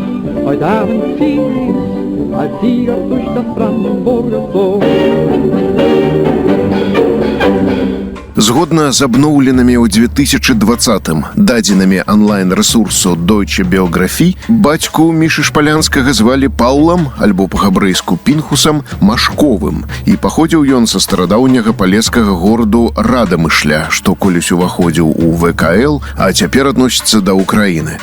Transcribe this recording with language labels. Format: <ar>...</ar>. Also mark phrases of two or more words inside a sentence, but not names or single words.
<de>Heute Abend zieh ich als Sieger durch das Brandenburger Tor.</de> <be>Згодна з абноўленымі ў 2020-м дадзенымі онлайн-рэсурсу Deutsche Biografie, бацьку Мішы Шпалянскага звалі Паўлам, альбо па-габрэйску Пінхусам, Машковым, і паходзіў ён са старадаўняга палескага гораду Радамышля, што колісь уваходзіў у ВКЛ, а цяпер адносіцца да Украіны.</be>